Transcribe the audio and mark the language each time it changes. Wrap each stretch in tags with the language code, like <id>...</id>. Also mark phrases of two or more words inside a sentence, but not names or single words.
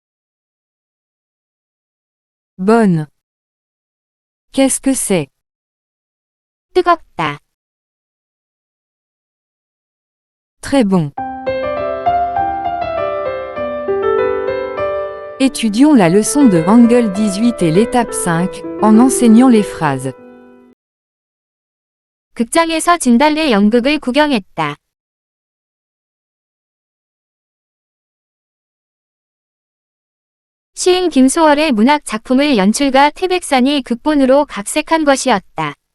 <fr>Bonne. Qu'est-ce que c'est?</fr> <ko>뜨겁다.</ko> <fr>Très bon. Étudions la leçon de Hangul 18 et l'étape 5, en enseignant les phrases.</fr> <ko>극장에서 진달래 연극을 구경했다. 시인 김소월의 문학 작품을 연출가 태백산이 극본으로 각색한 것이었다.</ko>